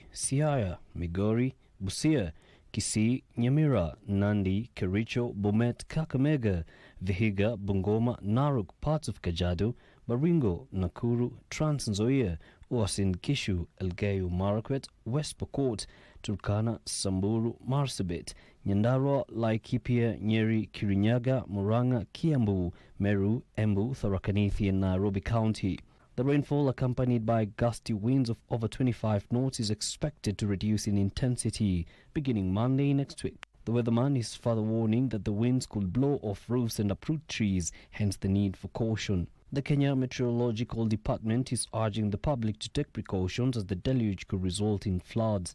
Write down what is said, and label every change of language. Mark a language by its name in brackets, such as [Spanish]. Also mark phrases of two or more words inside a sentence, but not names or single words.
[English] Siaya, Migori, Busia, Kisii, Nyamira, Nandi, Kericho, Bomet, Kakamega, Vihiga, Bungoma, Narok, parts of Kajiado, Baringo, Nakuru, Trans Nzoia, Uasin Gishu, Elgeyo Marakwet, West Pokot, Turkana, Samburu, Marsabit, Nyandarua, Laikipia, Nyeri, Kirinyaga, Murang'a, Kiambu, Meru, Embu, Tharaka Nithi and Nairobi County. The rainfall, accompanied by gusty winds of over 25 knots, is expected to reduce in intensity beginning Monday next week. The weatherman is further warning that the winds could blow off roofs and uproot trees, hence the need for caution. The Kenya Meteorological Department is urging the public to take precautions as the deluge could result in floods.